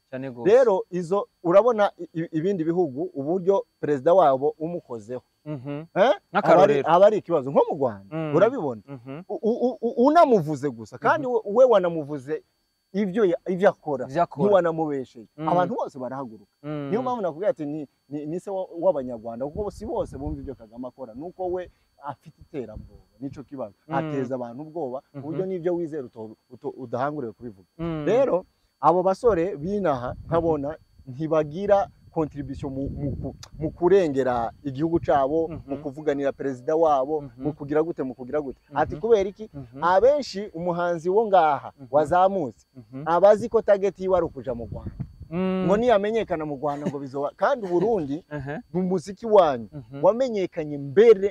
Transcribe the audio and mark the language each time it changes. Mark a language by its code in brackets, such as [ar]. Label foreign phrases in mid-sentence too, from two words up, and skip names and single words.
[rn] Rero izo urabona ibindi bihugu uburyo perezida wabo umukozeho aba ari ikibazo nko mu Rwanda urabibona, unamuvuze gusa kandi we wanamuvuze ivyo akora ntiwanamubesheye, abantu bose barahaguruka. Niyo mpamvu nakubwira ati ni se w'abanyarwanda kuko si bose bumva ivyo Kagame akora, nuko we afite iterabwoba, nico kibazo ateza abantu ubwoba uburyo n'ivyo wizera udahanguriwe kubivuga. Rero abo basore binaha nkabona ntibagira contribution mu kurengera igihugu cabo, mu kuvuganira perezida wabo, mu kugira gute ati kubera iki abenshi umuhanzi wo ngaha wazamutse abazi ko target yiwe ari ukuja mu Rwanda, ngo niyamenyekana mu Rwanda ngo bizoba kandi Burundi umuziki wanyu wamenyekanye mbere